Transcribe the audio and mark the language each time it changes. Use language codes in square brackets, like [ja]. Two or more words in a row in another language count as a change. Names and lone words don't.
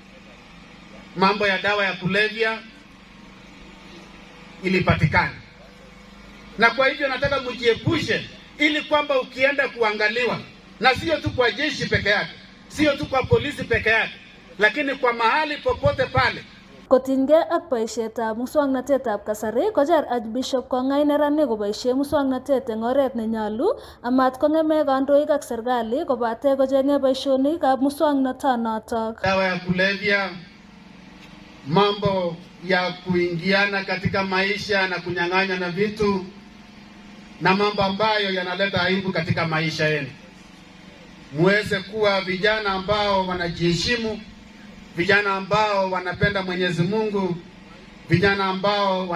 [sw] Mambo ya dawa ya kulevya ilipatikana. Na kwa hivyo nataka mjiepushe ili kwamba ukienda kuangaliwa, na sio tu kwa jeshi peke yake, sio tu kwa polisi peke yake, lakini kwa mahali popote pale. [kln] Kotinygei ak boisietab muswoknatetab kasari, kocher Archbishop Kongai neranik koboisie muswoknatet eng oret nenyolu amat kong'eme kandoik ak serikali kobate kocheng'e boisionikab muswoknatonotok. [sw] Dawa ya kulevya, mambo ya kuingiana katika maisha na kunyang'anya na vitu, na mambo ambayo yanaleta aibu katika maisha yenu. Muweze kuwa vijana ambao wanajiheshimu, vijana ambao wanapenda Mwenyezi Mungu, vijana ambao